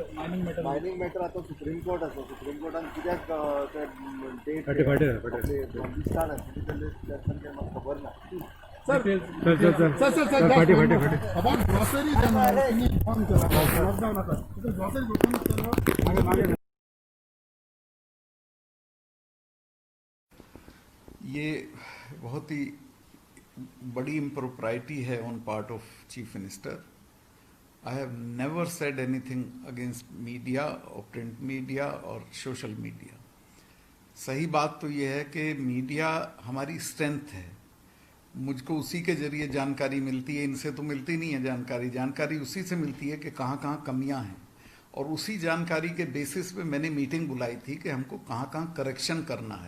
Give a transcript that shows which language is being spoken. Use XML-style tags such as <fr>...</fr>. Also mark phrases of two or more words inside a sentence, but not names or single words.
<en>mining matter</en> <kok>आतां सुप्रीम कोर्ट आसा सुप्रीम कोर्टान कित्याक ते डेट दिसता आशिल्ली तेन्ना म्हाका खबर ना.</kok> <en>sir about grocery inform</en> <kok>केला लॉकडाऊन आता ग्रॉसरी</kok> <hi>ये बहुत ही बड़ी इम्प्रोप्राइटी है</hi> <en>on part of chief minister. I have never said anything against media और print media और social media.</en> <hi>सही बात तो ये है कि मीडिया हमारी स्ट्रेंथ है. मुझको उसी के जरिए जानकारी मिलती है, इनसे तो मिलती नहीं है जानकारी उसी से मिलती है कि कहाँ कहाँ कमियाँ हैं और उसी जानकारी के बेसिस पे मैंने मीटिंग बुलाई थी कि हमको कहाँ कहाँ करेक्शन करना है.</hi>